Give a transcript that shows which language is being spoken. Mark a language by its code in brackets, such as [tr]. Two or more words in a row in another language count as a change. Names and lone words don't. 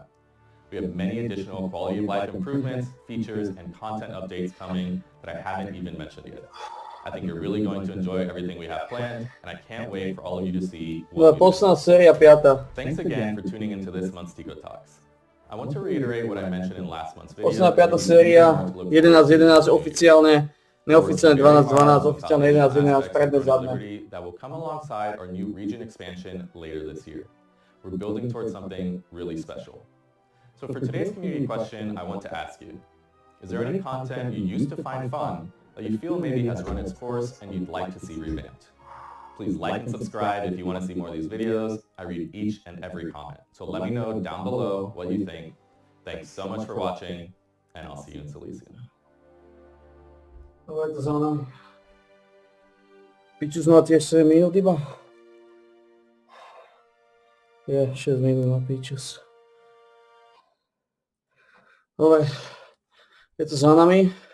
[en] We have many additional quality of life improvements, features, and content updates coming that I haven't even mentioned yet. I think you're really going to enjoy everything we have planned, and I can't wait for all of you to see what we do. Thanks again for tuning into this month's Tico Talks. I want to reiterate what I mentioned in last month's video. [sk] Posledná 5. séria, 11.11 oficiálne, neoficiálne 12.12, oficiálne 11.11, predné zadné. [en] That will come alongside our new region expansion later this year. We're building towards something really special. So for today's community question, I want to ask you, is there any content you used to find fun that you feel maybe has run its course and you'd like to see revamped? Please like and subscribe if you want to see more of these videos. I read each and every comment, so let me know down below what you think. Thanks so much for watching, and I'll see you in Silesian. [sk] Dobre, to za nami. Pičus má tiež 7 minút iba? Je, 6 minút na Pičus. Dobre, je to za nami.